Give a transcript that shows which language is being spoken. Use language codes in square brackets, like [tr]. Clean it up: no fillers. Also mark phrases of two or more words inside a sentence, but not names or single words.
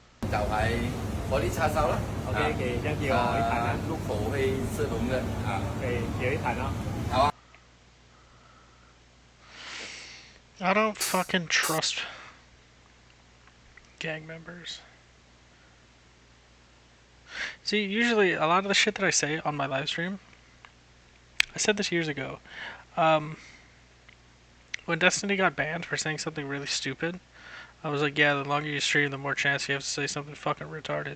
[yue] 就係嗰啲叉燒啦。 OK，其一叫我去彈啦。碌火氣色龍嘅。 OK，叫你彈啦。好啊。 [en] I don't fucking trust gang members. See, usually a lot of the shit that I say on my live stream, I said this years ago. When Destiny got banned for saying something really stupid, I was like, yeah, the longer you stream, the more chance you have to say something fucking retarded.